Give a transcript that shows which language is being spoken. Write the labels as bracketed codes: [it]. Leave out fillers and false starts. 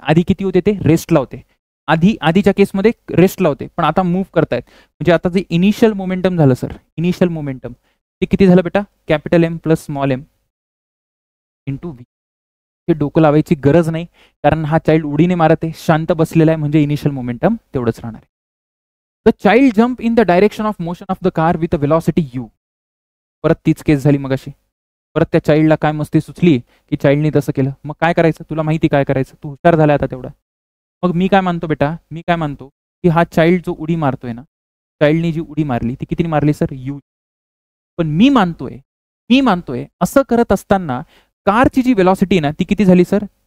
[mr] आधी किती होते? ते रेस्टला होते. आधीच्या केसमध्ये रेस्टला होते, पण आता मूव्ह करतायत. म्हणजे आता जे इनिशियल मोमेंटम झालं सर, इनिशियल मोमेंटम ते किती झालं बेटा? Capital M plus small M into V. हे डोकं लावायची गरज नाही, कारण हा चाइल्ड उडीने मारत आहे, शांत बसलेला आहे, म्हणजे इनिशियल मोमेंटम तेवढंच राहणार आहे. [en] The child jump in the direction of motion of the car with a velocity u. [mr] परत तीच केस झाली मगाशी. परत त्या चाइल्डला काय मस्ती सुचली की चाइल्डने तसं केलं. मग काय करायचं? तुला माहिती काय करायचं, तू हुशार झाला आता तेवढा. मग मी काय मानतो बेटा, की हा चाइल्ड जो उडी मारतोय ना, चाइल्डने जी उडी मारली ती कितीने मारली सर? यू. पण मी मानतोय असं करत असताना कारची जी वेलॉसिटी आहे ना ती किती झाली सर?